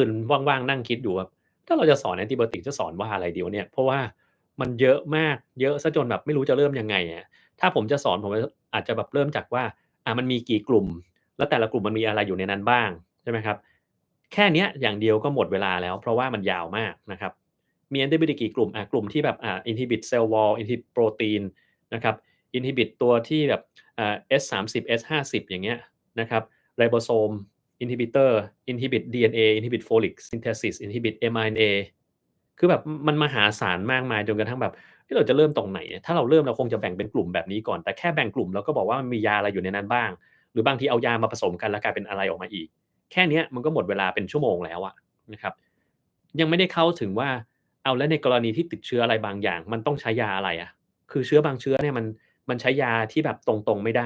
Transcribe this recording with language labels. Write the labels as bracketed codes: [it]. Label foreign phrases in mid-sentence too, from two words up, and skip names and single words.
[th] นว่างๆนั่งคิดอยู่ว่าถ้าเราจะสอน Antibiotic จะสอนว่าอะไรดีวะเนี่ยเพราะว่ามันเยอะมากเยอะเสียจนแบบไม่รู้จะเริ่มยังไงอะถ้าผมจะสอนผมอาจจะแบบเริ่มจากว่ามันมีกี่กลุ่มแล้วแต่ละกลุ่มมันมีอะไรอยู่ในนั้นบ้างใช่ไหมครับแค่เนี้ยอย่างเดียวก็หมดเวลาแล้วเพราะว่ามันยาวมากนะครับ มี antibody กี่กลุ่มกลุ่มที่แบบ [en] inhibit cell wall inhibit [th] โปรตีนนะครับ inhibit ตัวที่แบบS30 S50 อย่างเงี้ยนะครับ [en] ribosome inhibitor inhibit DNA inhibit folic synthesis inhibit mRNA [th] คือแบบมันมหาศาลมากมายจนกระทั่งแบบเราจะเริ่มตรงไหนถ้าเราเริ่มเราคงจะแบ่งเป็นกลุ่มแบบนี้ก่อนแต่แค่แบ่งกลุ่มเราก็บอกว่ามันมียาอะไรอยู่ในนั้นบ้างหรือบางทีเอายามาผสมกันแล้วกลายเป็นอะไรออกมาอีกแค่เนี้ยมันก็หมดเวลาเป็นชั่วโมงแล้วอะนะครับยังไม่ได้เข้าถึงว่า เอาแล้วในกรณีที่ติดเชื้ออะไรบางอย่างมันต้องใช้ยาอะไรอะคือเชื้อบางเชื้อเนี่ยมันใช้ยาที่แบบตรงๆไม่